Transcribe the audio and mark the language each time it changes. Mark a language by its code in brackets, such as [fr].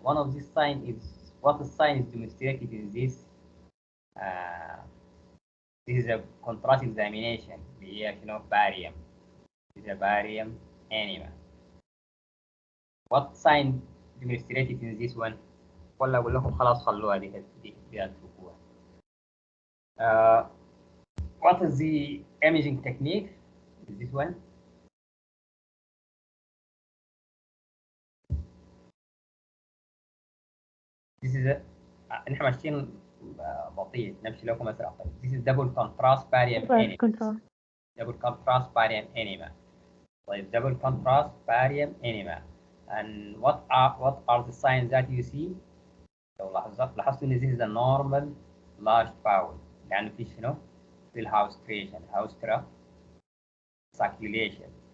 [en] One of these signs is what the sign is demonstrated in this. This is a contrast examination اللي هي barium. This is a barium enema. What sign demonstrated in this one? [ar] ولا اقول لكم خلاص خلوها دي اتركوها. [en] What is the imaging technique? Is this one? [ar] This is a نحن ماشيين بطيء نمشي لكم اسرع. [en] طيب this is double contrast barium enema. Double contrast barium enema. طيب double contrast barium enema. And what are the signs that you see? [ar] لو لاحظتوا ان [en] this is a normal large bowel لانه في شنو؟ في الهاوستريشن هاوسترا circulation.